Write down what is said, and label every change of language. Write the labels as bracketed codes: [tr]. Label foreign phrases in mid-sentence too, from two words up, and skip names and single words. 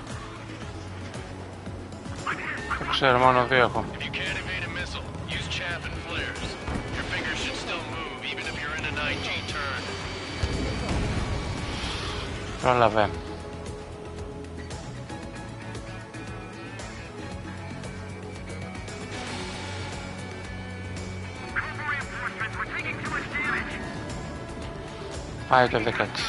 [el] Το ξέρω, μόνο 2 έχω. [en] If you can't evade a missile, use chaff and flares. Your fingers should still move, even if you're in an IG turn. [el] Πρόλαβε. Πάει το 16.